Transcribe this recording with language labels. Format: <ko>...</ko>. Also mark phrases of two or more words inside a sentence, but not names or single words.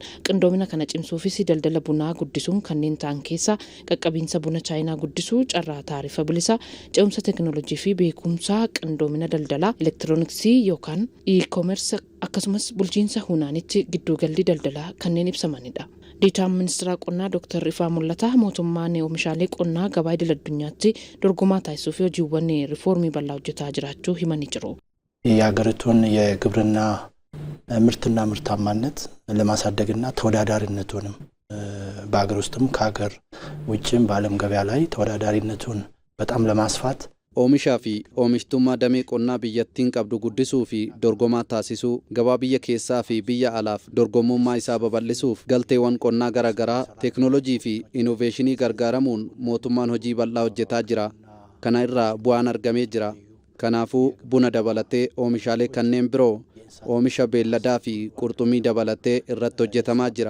<om>Qindoomina kana cimsuufis daldala bunaa guddisuun kanneen ta'an keessaa qaqqabiinsa buna Chaayinaa guddisuu, carraa taarifa bilisaa, ce'umsa teekinooloojii fi beekumsa qindoomina daldalaa elektirooniksii yookaan e-commerce akkasumas bulchiinsa hunaanitti gidduugalli daldalaa kanneen ibsamanidha. Diitaan ministeera qonnaa Dr. Ifaa Mul'ataa mootummaan oomishaalee qonnaa gabaa idil addunyaatti dorgomaa taasisuuf hojiiwwan riifoormii bal'aa hojjetaa jiraachuu himanii jiru.</om> <am>የሀገሪቱን የግብርና ምርትና ምርታማነት ለማሳደግና ተወዳዳሪነቱንም በአገር ውስጥም ከሀገር ውጭም በዓለም ገበያ ላይ ተወዳዳሪነቱን በጣም ለማስፋት</am> <om>Oomishaa fi oomishtummaa damee qonnaa biyyattiin qabdu guddisuu fi dorgomaa taasisuu, gabaa biyya keessaa fi biyya alaaf dorgomummaa isaa babal'isuuf galteewwan qonnaa garaagaraa teekinooloojii fi inooveeshinii gargaaramuun mootummaan hojii bal'aa hojjetaa jira. Kana irraa bu'aan argamee jira. Kanaafuu buna dabalatee oomishaalee kanneen biroo oomisha beelladaa fi qurxummii dabalatee irratti hojjetamaa jira.</om>